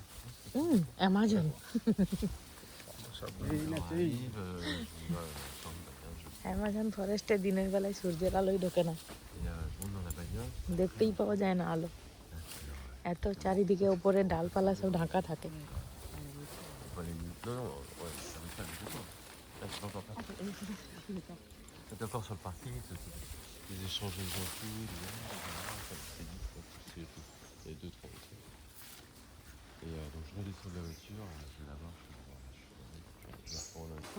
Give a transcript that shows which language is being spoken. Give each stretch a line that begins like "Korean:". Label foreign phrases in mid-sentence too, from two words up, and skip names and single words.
Bangla: অ্যামাজন। অ্যামাজন ফরেস্টে দিনের বেলায় সূর্যের আলোই ঢোকে না, দেখতেই পাওয়া যায় না আলো, এত চারিদিকে উপরে ডালপালা সব ঢাকা থাকে।
French: C'est encore sur le parking, les échanges de gentils, et deux, trois aussi. Et donc je redescends de la voiture, je vais la voir, je vais la reprendre.